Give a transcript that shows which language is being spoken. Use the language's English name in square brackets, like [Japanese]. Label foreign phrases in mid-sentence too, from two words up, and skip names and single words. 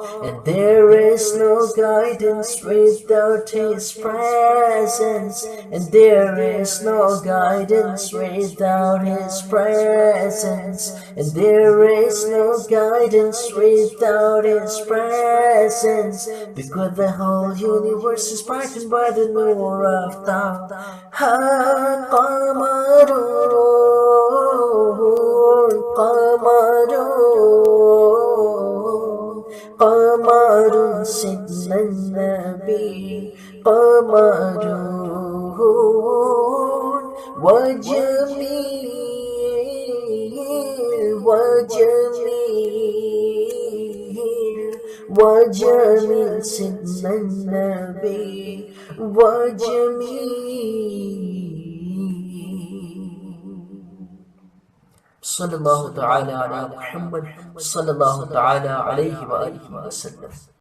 [English] And there is no guidance without His presence, and there is no guidance without His presence, and there is no guidance without His presence, because the whole universe is brightened by the Nur of Thought. [Arabic] ها قمرٌ، قمرٌ، قمرٌ سيدنا نبي, قمرٌ، وجميل، وجميل، وجميل سيدنا نبي، وجميل. صلى الله تعالى على محمد، صلى الله تعالى عليه وآله وسلم.